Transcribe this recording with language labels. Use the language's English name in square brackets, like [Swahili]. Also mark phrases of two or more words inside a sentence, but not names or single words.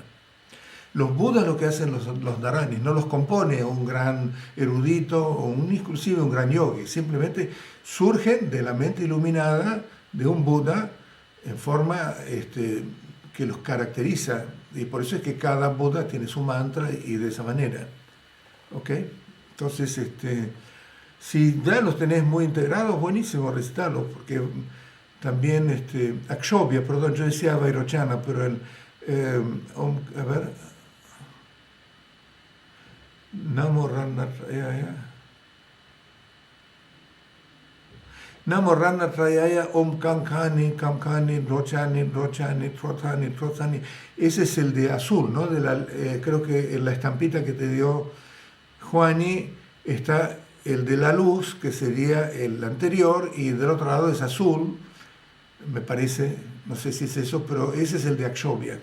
[Spanish] Los Budas lo que hacen los Dharanis, no los compone un gran erudito o inclusive un gran yogi, simplemente surgen de la mente iluminada de un Buda en forma que los caracteriza, y por eso es que cada Buda tiene su mantra y de esa manera. ¿Ok? Entonces, si ya los tenés muy integrados, buenísimo recitarlos, porque también Akshobhya, perdón, yo decía Vairochana, pero a ver, [Sanskrit] नमो रन्नत्रयाय. नमो रन्नत्रयाय ओं कम्कनि, कम्कनि, रोचनि, रोचनि, त्रोथनि, त्रोथनि. [Spanish] Ese es el de azul, ¿no? Creo que en la estampita que te dio Juani está el de la luz, que sería el anterior, y del otro lado es azul, me parece, no sé si es eso, pero ese es el de Akshobhya.